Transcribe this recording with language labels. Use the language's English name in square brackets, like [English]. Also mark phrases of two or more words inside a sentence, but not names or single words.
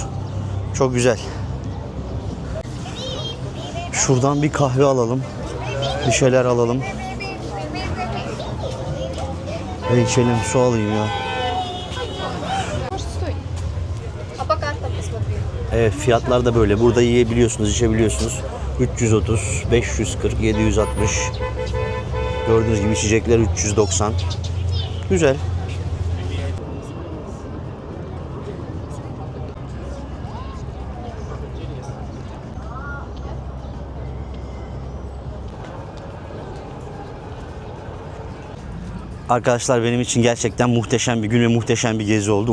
[Turkish] Çok güzel. Şuradan bir kahve alalım. Bir şeyler alalım. Ve içelim, su alayım ya. [Russian] А по картам посмотри. [Turkish] Evet, fiyatlar da böyle. Burada yiyebiliyorsunuz, içebiliyorsunuz. 330, 540, 760. Gördüğünüz gibi içecekler 390. Güzel. Arkadaşlar benim için gerçekten muhteşem bir gün ve muhteşem bir gezi oldu.